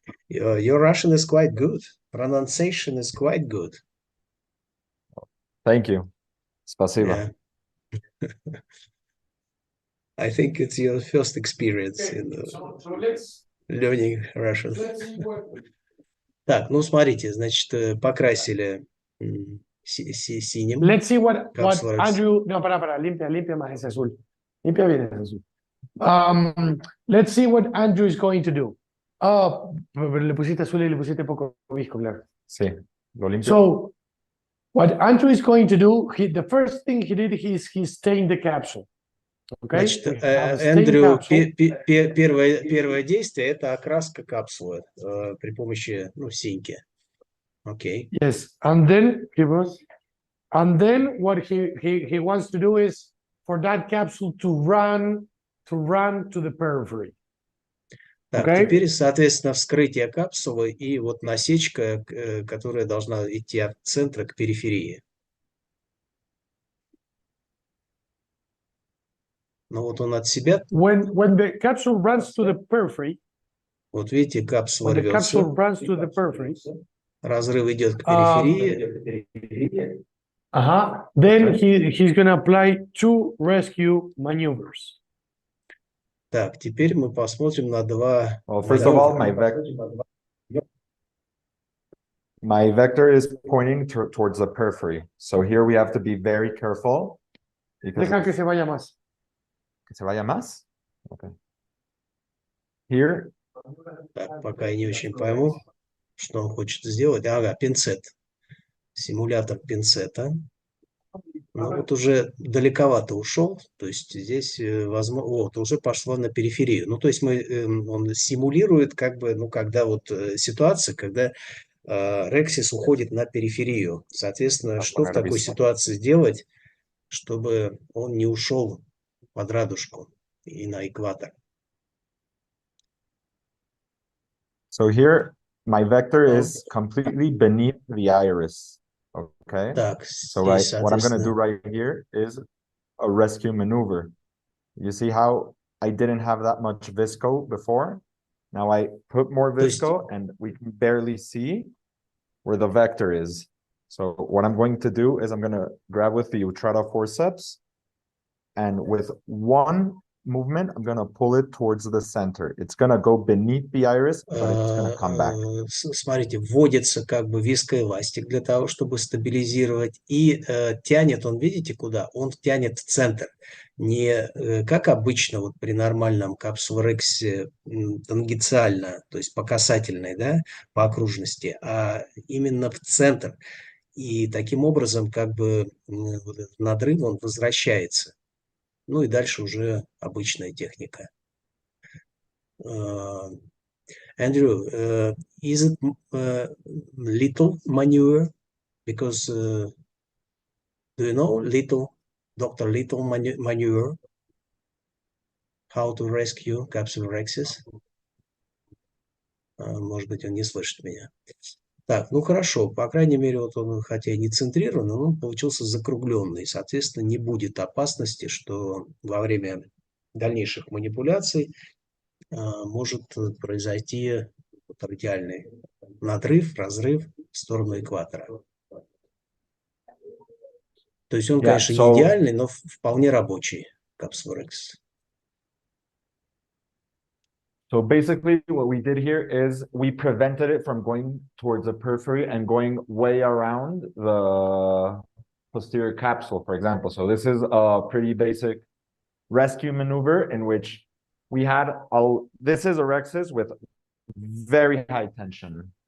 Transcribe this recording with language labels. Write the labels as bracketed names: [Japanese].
[English] Your Russian is quite good. Pronunciation is quite good. Thank you. [Russian] Спасибо. [English] Yeah. I think it's your first experience in learning Russian. [Russian] Так, ну смотрите, значит, покрасили синим. [English] Let's see what Andrew. [Spanish] No, para, limpia más ese azul. Limpia bien ese azul. [English] Let's see what Andrew is going to do. [Spanish] Oh, le pusiste azul y le pusiste poco visco, claro. Sí, lo limpio. [English] So, what Andrew is going to do, the first thing he did is he stained the capsule. Okay? [Russian] Значит, Эндрю, первое действие – это окраска капсулы при помощи, ну, синьки. [English] Okay. Yes, and then what he wants to do is for that capsule to run to the periphery. [Russian] Так, [English] okay? [Russian] Теперь, соответственно, вскрытие капсулы и вот насечка, которая должна идти от центра к периферии. Ну вот он от себя. [English] When the capsule runs to the periphery. [Russian] Вот видите, капсула рвется. [English] The capsule runs to the periphery. [Russian] Разрыв идет к периферии. [English] Then he's going to apply 2 rescue maneuvers. [Russian] Так, теперь мы посмотрим на два. [English] Well, first of all, my vector is pointing towards the periphery. So here we have to be very careful. [Spanish] Deja que se vaya más. Que se vaya más? [English] Okay. Here. [Russian] Так, пока я не очень пойму, что он хочет сделать. Ага, пинцет. Симулятор пинцета. Ну вот уже далековато ушел, то есть здесь, возможно, вот, уже пошло на периферию. Ну, то есть он симулирует, как бы, ну, когда вот ситуация, когда рексис уходит на периферию. Соответственно, что в такой ситуации сделать, чтобы он не ушел под радужку и на экватор? [English] So here, my vector is completely beneath the iris. Okay, [Russian] так, [English] so what I'm going to do right here is a rescue maneuver. You see how I didn't have that much visco before? Now I put more visco and we can barely see where the vector is. So what I'm going to do is I'm going to grab with the Utrata forceps and with one movement, I'm gonna pull it towards the center. It's gonna go beneath the iris, but it's gonna come back. [Russian] Смотрите, вводится как бы вискоэластик для того, чтобы стабилизировать, и тянет он, видите, куда? Он тянет в центр. Не как обычно вот при нормальном капсулорексе тангенциально, то есть по касательной, да, по окружности, а именно в центр. И таким образом как бы вот этот надрыв, он возвращается. Ну и дальше уже обычная техника. [English] Andrew, is it little maneuver? Because do you know Dr. Little maneuver? How to rescue capsulorhexis? [Russian] Может быть, он не слышит меня. Так, ну хорошо, по крайней мере, вот он, хотя и не центрированный, но он получился закругленный. Соответственно, не будет опасности, что во время дальнейших манипуляций может произойти радиальный надрыв, разрыв в сторону экватора. То есть он, конечно, не идеальный, но вполне рабочий капсулорекс. [English] So basically what we did here is we prevented it from going towards the periphery and going way around the posterior capsule, for example. So this is a pretty basic rescue maneuver in which we had this is a rhexis with very high tension.